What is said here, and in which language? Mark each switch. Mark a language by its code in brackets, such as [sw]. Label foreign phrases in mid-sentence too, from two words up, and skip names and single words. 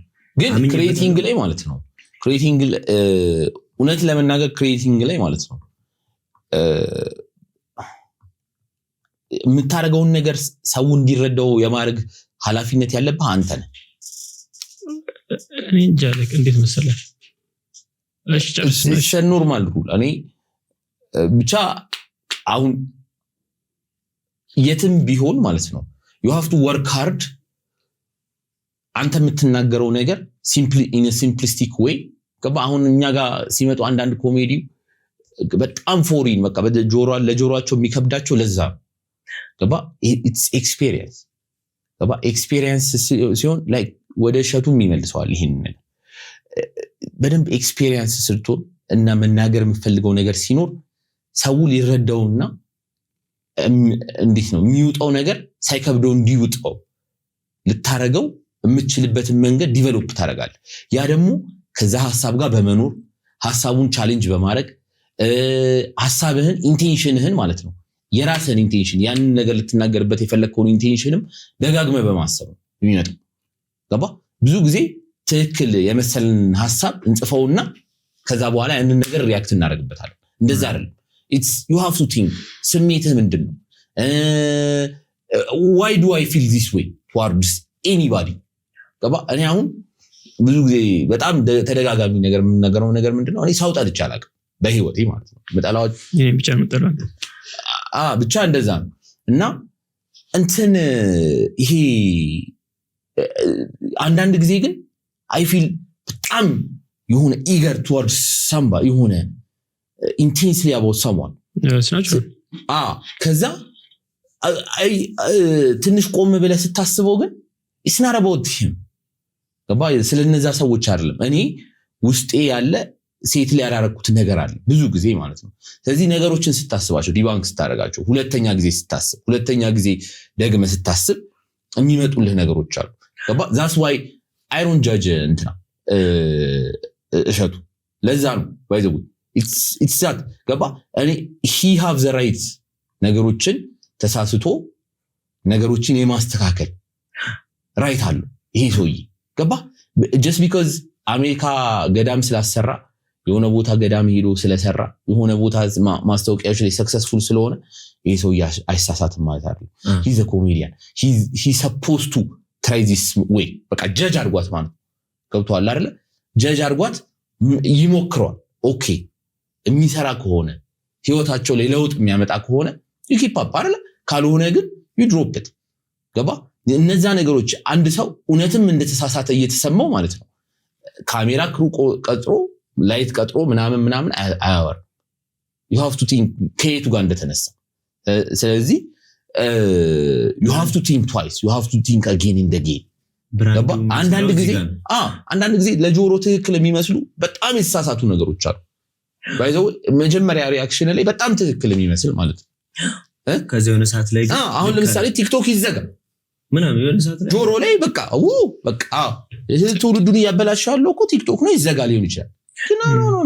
[am] ግን ክሬቲንግ ላይ ማለት ነው ክሬቲንግ እውነት ለመናገር ክሬቲንግ ላይ ማለት ነው የምታደርገውን ነገር ሰው እንዲረዳው የማድረግ ኃላፊነት ያለብህ አንተ ነህ። እኔ እንጃ እንዴት መሰለህ እሺ [en] normal rule [am] እኔ ብቻ አሁን የትም ቢሆን ማለት ነው [en] you have to work hard። [am] አንተ የምትናገረው ነገር [en] in a simplistic way [am] ገባ። አሁን እኛ ጋር ሲመጡ አንዳንድ ኮሜዲ በጣም ፎሪን በቃ ለጆሮአቸው የሚከብዳቸው ለዛ ገባ። [en] it's experience [am] ገባ። experience ሲሆን like ወደ ሸቱም ይመልሰዋል። ይሄን ነገር በደንብ ኤክስፒሪየንስ ስልቶን እና መናገር የምፈልገው ነገር ሲኖር ሰው ሊረዳውና እንዴት ነው የሚውጣው ነገር ሳይከብደው እንዲውጣው ልታረገው የምትችልበትን መንገድ ዲቨሎፕ ታደርጋለህ። ያ ደግሞ ከዛ ሐሳብ ጋር በመኖር ሐሳቡን ቻሌንጅ በማድረግ ሐሳብህን ኢንቴንሽንህን ማለት ነው የራስህን ኢንቴንሽን ያንን ነገር ልትናገርበት የፈለግከውን ኢንቴንሽንም ደጋግመህ በማሰብ ነው የሚመጣው ገባ። ብዙ ጊዜ ትክክል የመሰለን ሐሳብ እንጽፈውና ከዛ በኋላ ያንን ነገር ሪያክት እናደርግበታለን። እንደዛ አይደለም። [en] you have to think [am] ስሜትህ ምንድነው? [en] why do I feel this way towards anybody [am] ገባ። እኔ አሁን ብዙ ጊዜ በጣም ተደጋጋሚ ነገር የምንነገረው ነገር ምንድነው? እኔ ሰው ጠልቼ አላውቅም በህይወቴ ማለት ነው። መጣላዎች ብቻ እንደዛ ነው። እና እንትን ይሄ አንዳንድ ጊዜ ግን [en] I feel [am] በጣም የሆነ [en] eager towards somebody [am] የሆነ [en] intensely about someone [am] ከዛ ትንሽ ቆም ብለህ ስታስበው ግን [en] it's not about him [am] ገባ ስለነዛ ሰዎች አይደለም እኔ ውስጤ ያለ ሴት ላይ ያላረኩት ነገር አለ ብዙ ጊዜ ማለት ነው ስለዚህ ነገሮችን ስታስባቸው ዲባንክ ስታረጋቸው ሁለተኛ ጊዜ ደግመህ ስታስብ የሚመጡልህ ነገሮች አሉ ገባ [en] that's why I don't judge [am] እንትና እሸቱ ለዛ ነው [en] by the way it's that [am] ገባ እኔ [en] he have the right [am] ነገሮችን ተሳስቶ ነገሮችን የማስተካከል ራይት አለው ይሄ ሰውዬ ገባ [en] just because [am] አሜሪካ ገዳም ስላሰራ የሆነ ቦታ ገዳም ሄዶ ስለሰራ የሆነ ቦታ ማስታወቂያዎች ላይ ሰክሰስፉል ስለሆነ ይሄ ሰውዬ አይሳሳትም ማለት አይደለም [en] he's a comedian he's supposed to try this way [am] በቃ ጀጅ አድርጓት ማለት ገብቷል አይደለ ጀጅ አድርጓት ይሞክሯል ኦኬ የሚሰራ ከሆነ ህይወታቸው ላይ ለውጥ የሚያመጣ ከሆነ [en] you keep up [am] አይደለ ካልሆነ ግን [en] you drop it [am] ገባ እነዛ ነገሮች አንድ ሰው እውነትም እንደተሳሳተ እየተሰማው ማለት ነው ካሜራ ክሩ ቀጥሮ ላይት ቀጥሮ ምናምን አያወር [en] you have to think [am] ከየቱ ጋር እንደተነሳ ስለዚህ [en] you have to think twice you have to think again in the game [am] ገባ አንዳንድ ጊዜ ለጆሮ ትክክል የሚመስሉ በጣም የተሳሳቱ ነገሮች አሉ ባይዘው መጀመሪያ ሪአክሽን ላይ በጣም ትክክል የሚመስል ማለት ነው ከዚህ የሆነ ሰዓት ላይ አሁን ለምሳሌ ቲክቶክ ይዘጋ ምናምን የሆነ ሰዓት ላይ ጆሮ ላይ በቃ ትውልዱን ያበላሻለው እኮ ቲክቶክ ነው ይዘጋ ሊሆን ይችላል ኖ